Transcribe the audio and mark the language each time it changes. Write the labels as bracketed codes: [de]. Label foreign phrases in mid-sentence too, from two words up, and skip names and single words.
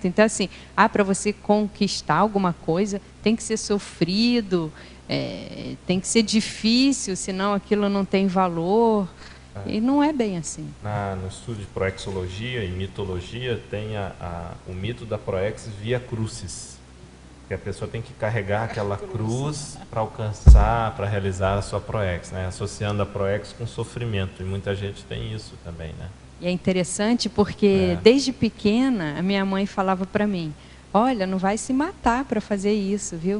[pt] Então, assim, para você conquistar alguma coisa, tem que ser sofrido, tem que ser difícil, senão aquilo não tem valor. E não é bem assim. No estudo de proexologia e mitologia, tem o mito da proex [la] via crucis, [pt] que a pessoa tem que carregar aquela cruz para alcançar, para realizar a sua proex, né? Associando a proex com sofrimento, e muita gente tem isso também, né? E é interessante porque, desde pequena, a minha mãe falava para mim, olha, não vai se matar para fazer isso, viu?